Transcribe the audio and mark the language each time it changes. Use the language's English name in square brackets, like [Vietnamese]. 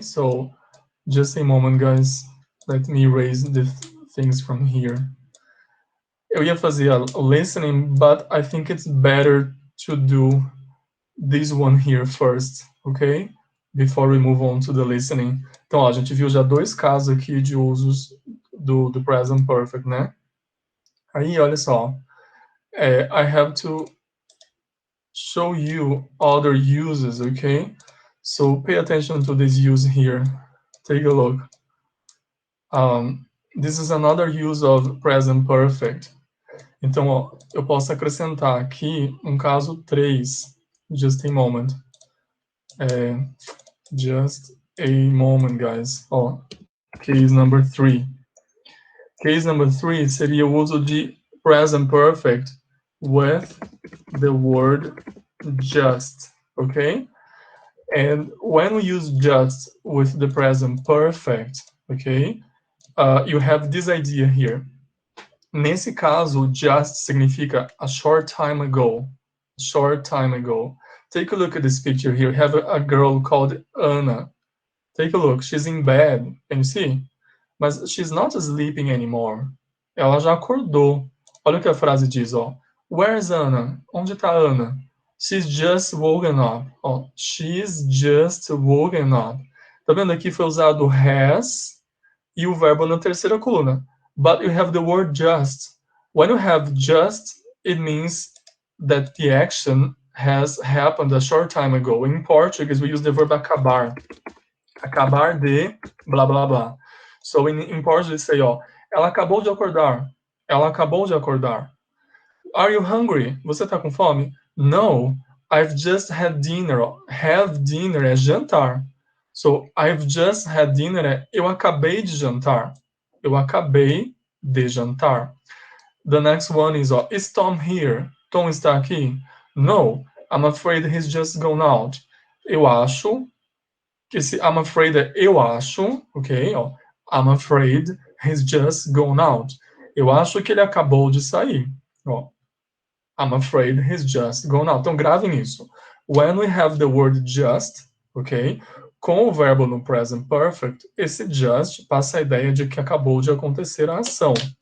[English] So just a moment, guys. Let me erase the things from here. [Portuguese] Eu ia fazer a listening, [English] but I think it's better to do this one here first, okay? Before we move on to the listening. [Portuguese] Então, ó, a gente viu já dois casos aqui de usos do present perfect, né? Aí, olha só. [English] I have to show you other uses, okay? So pay attention to this use here. Take a look. This is another use of present perfect. [Portuguese] Então, ó, eu posso acrescentar aqui um caso 3. [English] Just a moment. Just a moment, guys. Ó, case number 3. Case number 3 [Portuguese] seria o uso de [English] present perfect with the word just, okay? And when we use just with the present perfect, okay, you have this idea here. [Portuguese] Nesse caso, [English] just [Portuguese] significa [English] a short time ago. Short time ago. Take a look at this picture here. We have a girl called Anna. Take a look. She's in bed. Can you see? Mas she's not sleeping anymore. [Portuguese] Ela já acordou. Olha o que a frase diz, ó. [English] Where's Anna? [Portuguese] Onde está Ana? [English] She's just woken up. Ó, she's just woken up. [Portuguese] Tá vendo? Aqui foi usado has e o verbo na terceira coluna. [English] But you have the word just. When you have just, it means that the action has happened a short time ago. In Portuguese, we use the verb acabar. [Portuguese] Acabar de blá, blá, blá. [English] So in Portuguese, say, [Portuguese] ó, ela acabou de acordar. Ela acabou de acordar. [English] Are you hungry? [Portuguese] Você tá com fome? [English] No, I've just had dinner. Have dinner [Portuguese] é jantar. [English] So, I've just had dinner [Portuguese] é eu acabei de jantar. Eu acabei de jantar. [English] The next one is, is Tom here? [Portuguese] Tom está aqui? [English] No, I'm afraid he's just gone out. [Portuguese] Eu acho que esse [English] I'm afraid [Portuguese] é eu acho, ok? [English] I'm afraid he's just gone out. [Portuguese] Eu acho que ele acabou de sair. [English] I'm afraid he's just gone out. [Portuguese] Então, gravem isso. [English] When we have the word just, ok? [Portuguese] Com o verbo no present perfect, esse just passa a ideia de que acabou de acontecer a ação.